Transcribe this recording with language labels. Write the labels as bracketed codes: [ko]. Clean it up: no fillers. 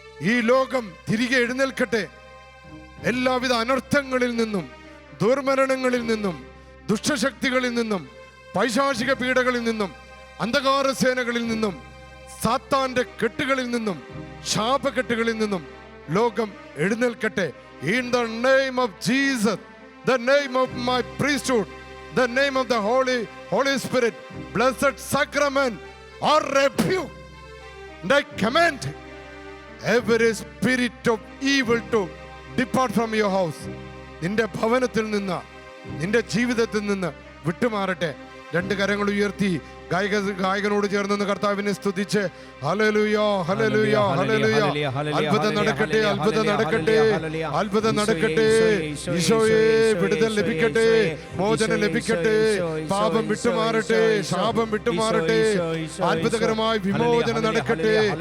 [ml] ഈ ലോകം തിരികെ എഴുന്നേൽക്കട്ടെ. എല്ലാവിധ അനർത്ഥങ്ങളിൽ നിന്നും, ദുർമരണങ്ങളിൽ നിന്നും, ദുഷ്ടശക്തികളിൽ നിന്നും, പൈശാചിക പീഡകളിൽ നിന്നും, അന്ധകാര സേനകളിൽ നിന്നും, സാത്താന്റെ കെട്ടുകളിൽ നിന്നും, ശാപകെട്ടുകളിൽ നിന്നും ലോകം എഴുന്നേൽക്കട്ടെ. [en] In the name of Jesus, the name of my priesthood, the name of the Holy Spirit, blessed sacrament, or rebuke, and I command every spirit of evil to depart from your house. [ml] നിന്റെ ഭവനത്തിൽ നിന്ന്, നിന്റെ ജീവിതത്തിൽ നിന്ന് വിട്ടുമാറട്ടെ. 2 കരങ്ങൾ ഉയർത്തി ഗായകനോട് ചേർന്ന് കർത്താവിനെ സ്തുതിച്ച് ഹല്ലേലൂയ, ഹല്ലേലൂയ, ഹല്ലേലൂയ. അത്ഭുതം നടക്കട്ടെ, അത്ഭുതം നടക്കട്ടെ, അത്ഭുതം നടക്കട്ടെ. ഈശോയെ, വിടുതൽ ലഭിക്കട്ടെ, മോചനം ലഭിക്കട്ടെ, പാപം വിട്ടുമാറട്ടെ, ശാപം വിട്ടുമാറട്ടെ, അത്ഭുതകരമായ വിമോചനം നടക്കട്ടെ.